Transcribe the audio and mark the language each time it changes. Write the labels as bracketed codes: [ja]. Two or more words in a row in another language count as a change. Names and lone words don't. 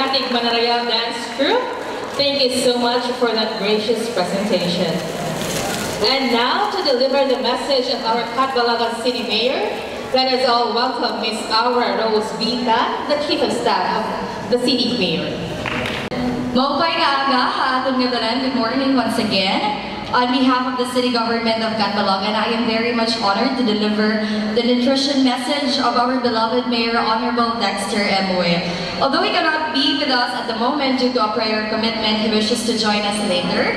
[en] Manarayal Dance Group. Thank you so much for that gracious presentation. And now to deliver the message of our Catbalogan City Mayor, let us all welcome Ms. Aura Rose Vita, the Chief of Staff of the City Mayor. [war] Maupay kaaga, atong ngadalan. [en] Good morning once again. On behalf of the City Government of Catbalogan, I am very much honored to deliver the nutrition message of our beloved Mayor, Honorable Dexter M. Uy. Although he cannot be with us at the moment due to a prior commitment, he wishes to join us later.